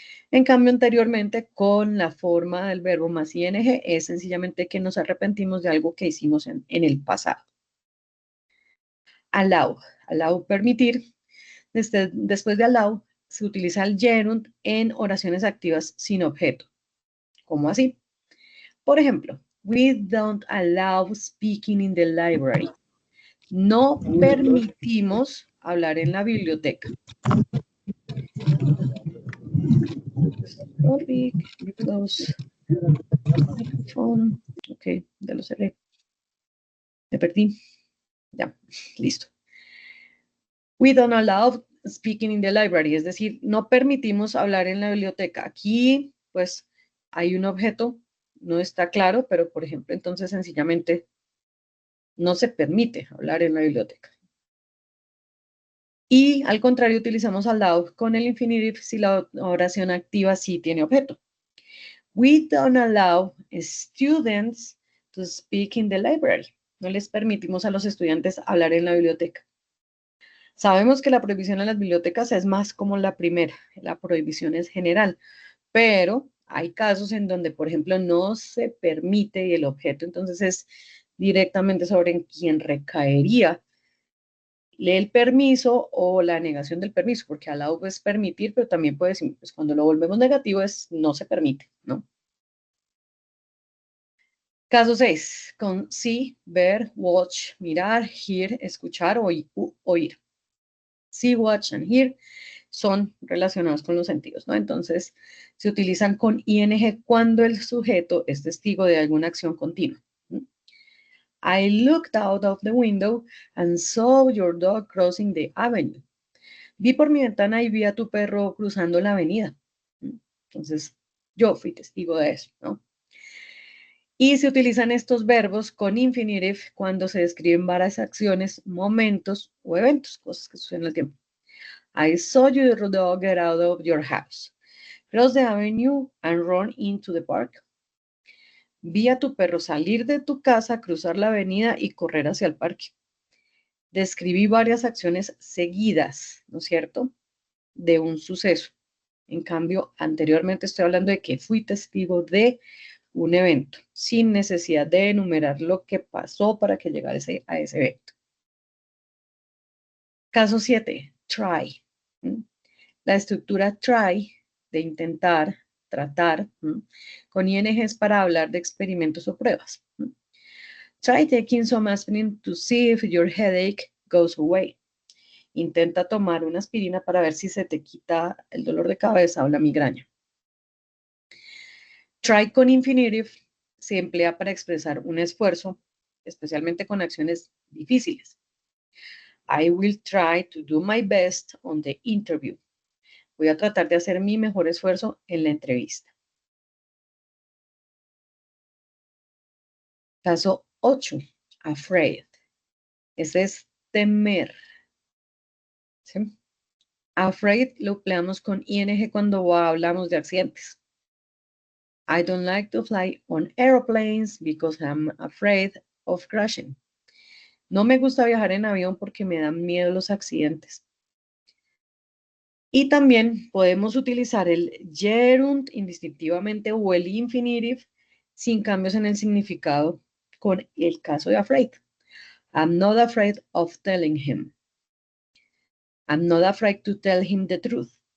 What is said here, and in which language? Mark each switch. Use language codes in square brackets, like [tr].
[es] En cambio, anteriormente, con la forma del verbo más ing, es sencillamente que nos arrepentimos de algo que hicimos en el pasado. Allow, permitir. Después de allow, se utiliza el gerund en oraciones activas sin objeto. ¿Cómo así? Por ejemplo, [en] we don't allow speaking in the library. [es] No permitimos hablar en la biblioteca. Ok, ya lo cerré. Me perdí. Ya, listo. [en] We don't allow speaking in the library, [es] es decir, no permitimos hablar en la biblioteca. Aquí, pues, hay un objeto, no está claro, pero, por ejemplo, entonces sencillamente no se permite hablar en la biblioteca. Y al contrario, utilizamos allow con el infinitive si la oración activa sí tiene objeto. [en] We don't allow students to speak in the library. [es] No les permitimos a los estudiantes hablar en la biblioteca. Sabemos que la prohibición en las bibliotecas es más como la primera, la prohibición es general, pero hay casos en donde, por ejemplo, no se permite y el objeto entonces es directamente sobre quien recaería el permiso o la negación del permiso, porque allow es permitir, pero también puede decir, pues cuando lo volvemos negativo es no se permite, ¿no? Caso 6, con see, ver, watch, mirar, hear, escuchar o oír. See, watch and hear son relacionados con los sentidos, ¿no? Entonces, se utilizan con ing cuando el sujeto es testigo de alguna acción continua. [en] I looked out of the window and saw your dog crossing the avenue. [es] Vi por mi ventana y vi a tu perro cruzando la avenida. Entonces, yo fui testigo de eso, ¿no? Y se utilizan estos verbos con infinitive cuando se describen varias acciones, momentos o eventos, cosas que suceden al tiempo. [en] I saw your dog get out of your house, cross the avenue and run into the park. [es] Vi a tu perro salir de tu casa, cruzar la avenida y correr hacia el parque. Describí varias acciones seguidas, ¿no es cierto?, de un suceso. En cambio, anteriormente estoy hablando de que fui testigo de un evento, sin necesidad de enumerar lo que pasó para que llegara a ese evento. Caso 7, try. La estructura try, de intentar, tratar, con ing es para hablar de experimentos o pruebas. [en] Try taking some aspirin to see if your headache goes away. [es] Intenta tomar una aspirina para ver si se te quita el dolor de cabeza o la migraña. Try con infinitive se emplea para expresar un esfuerzo, especialmente con acciones difíciles. [en] I will try to do my best on the interview. [es] Voy a tratar de hacer mi mejor esfuerzo en la entrevista. Caso 8, afraid. Ese es temer. ¿Sí? Afraid lo empleamos con ing cuando hablamos de accidentes. [en] I don't like to fly on airplanes because I'm afraid of crashing. [es] No me gusta viajar en avión porque me dan miedo los accidentes. Y también podemos utilizar el gerund indistintivamente o el infinitive sin cambios en el significado con el caso de afraid. [en] I'm not afraid of telling him. I'm not afraid to tell him the truth.